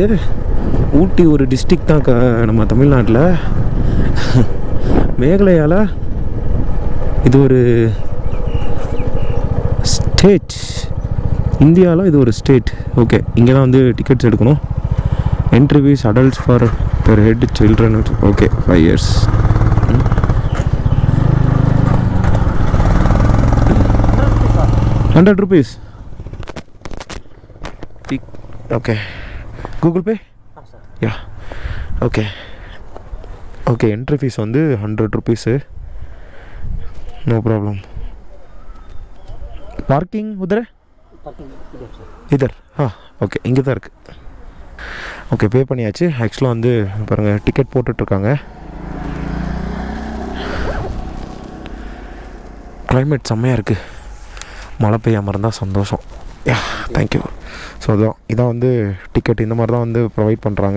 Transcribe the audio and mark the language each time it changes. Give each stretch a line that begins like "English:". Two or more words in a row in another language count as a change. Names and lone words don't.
Tamil: ஊட்டி ஒரு டிஸ்ட்ரிக்ட் தான் நம்ம தமிழ்நாட்டில். மேகாலயாவில் இது ஒரு ஸ்டேட், இந்தியாவில் இது ஒரு ஸ்டேட்.
English: okay,
Tamil: இங்கே தான் டிக்கெட்ஸ் எடுக்கணும்.
English: entry fees adults for per head children. ஓகே, 5 years. 100 rupees. Okay. Google Pay? Yeah. Okay. Okay, entry fees
Tamil: வந்து
English: 100 rupees. No problem. Parking
Hindi: उधर है? इधर हाँ
Tamil: ஓகே இங்கே தான் இருக்குது. ஓகே பே பண்ணியாச்சு. ஆக்சுவலாக வந்து பாருங்கள் டிக்கெட் போட்டுட்ருக்காங்க. கிளைமேட் செம்மையாக இருக்குது. மழை பெய்யாமல் இருந்தால் சந்தோஷம்.
English: ya thank you.
Tamil: ஸோ இதான் வந்து டிக்கெட் இந்த மாதிரி தான் வந்து ப்ரொவைட் பண்ணுறாங்க.